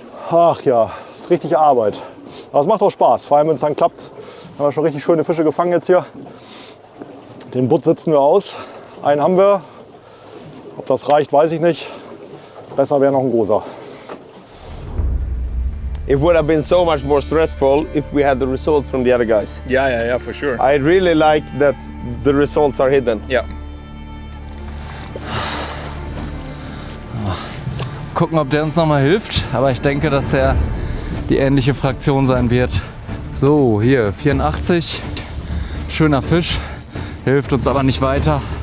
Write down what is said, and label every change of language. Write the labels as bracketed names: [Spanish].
[German] Ach ja, das ist richtig Arbeit. Aber es macht auch Spaß. Vor allem, wenn es dann klappt. Haben wir schon richtig schöne Fische gefangen jetzt hier. Den Butt sitzen wir aus. Einen haben wir. Ob das reicht, weiß ich nicht. Besser wäre noch ein großer. [English] It would have been so much more stressful if we had the results from the other guys. Yeah, for sure. I really like that the results are hidden. [German] Ja. Gucken, ob der uns noch mal hilft. Aber ich denke, dass er die ähnliche Fraktion sein wird. So, hier 84. Schöner Fisch. Hilft uns aber nicht weiter.